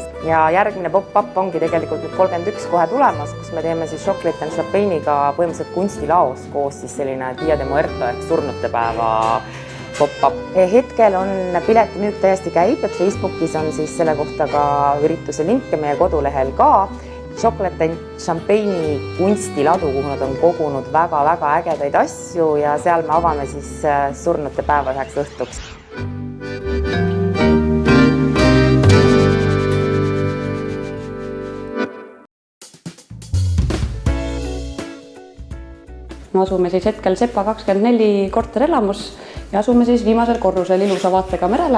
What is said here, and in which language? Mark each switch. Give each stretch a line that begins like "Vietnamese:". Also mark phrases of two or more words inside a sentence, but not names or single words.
Estonian: Ja järgmine pop-up ongi tegelikult nüüd 31 kohe tulemas, kus me teeme siis Chocolate and Champagne'iga põhimõtteliselt kunstilaos koos siis selline
Spanish: Dia de Muerto
Estonian: ehk surnute päeva pop-up. Hetkel on piletimüük täiesti käib, et Facebookis on siis selle kohta ka ürituse link ja meie kodulehel ka. Chocolate and Champagne'i kunstiladu, kuhu nad on kogunud väga-väga ägedaid asju ja seal me avame siis surnute päeva 1 õhtuks. Me asume siis hetkel Sepa 24 korterelamus ja asume siis viimasel korrusel ilusa vaatega merele.